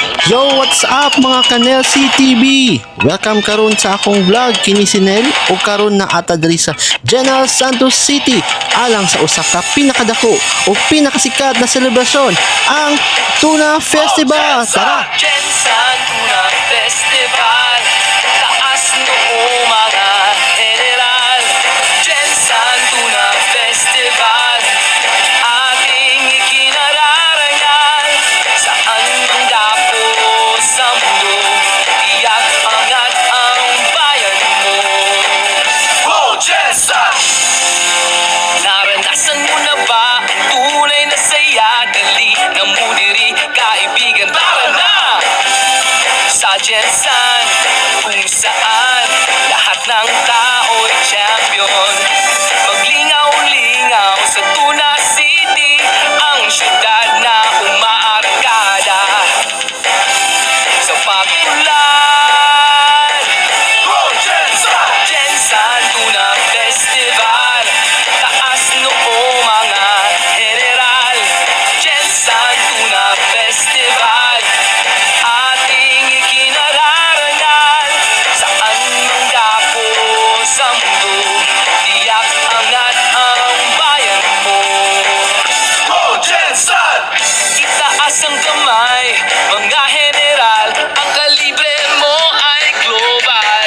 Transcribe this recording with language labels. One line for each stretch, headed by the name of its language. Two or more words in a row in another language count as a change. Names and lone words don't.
English: Yo, what's up
Cebuano: mga Kanel CTV? Welcome karon sa akong vlog kini si Nel o karon na ata diri sa General Santos City alang sa usa ka pinakadako o pinakasikat na selebrasyon, ang Tuna Festival.
Filipino: Tara! Jensan Tuna Festival, taas noo mga general. Jensan Tuna Festival, ating ikinararangal. Saan mang dako sa mundo, tiyak angat ang bayan mo. Oh, Jensan! Naranasan mo na ba ang tunay na saya?
Cebuano: Dali na mo diri,
Filipino: kaibigan, tara na! Sa Jensan, kung saan lahat ng tao'y champion. Maglingaw-lingaw sa Tuna City, ang syudad na umaarangkada sa pag-ulan. Oh, Jensan! Jensan Tuna Festival, taas noo mga general. Jensan Tuna Festival, ating ikinararangal. Saan mang dako sa mundo, tiyak angat ang bayan mo. Oh, Jensan! Itaas ang kamay, mga general, ang kalibre mo ay global.